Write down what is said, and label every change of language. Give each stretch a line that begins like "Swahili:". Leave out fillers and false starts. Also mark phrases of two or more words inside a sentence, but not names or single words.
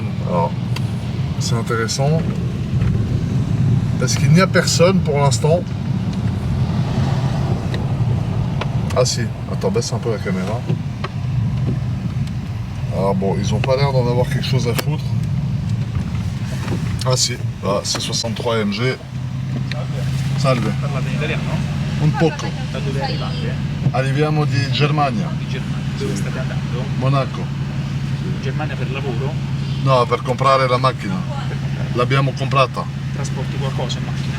French: Alors, c'est intéressant. Parce qu'il n'y a personne pour l'instant. Ah si, attends, baisse un peu la caméra. Alors bon, ils ont pas l'air d'en avoir quelque chose à foutre. Ah si, ah, C63 AMG.
Italian: Salve. Parlate in italiano? Un poco. Da dove arrivate? Arriviamo di Germania, Di Germania. Dove state andando? Monaco. In Germania per lavoro? No, per comprare la macchina. L'abbiamo comprata. Trasporti qualcosa in macchina?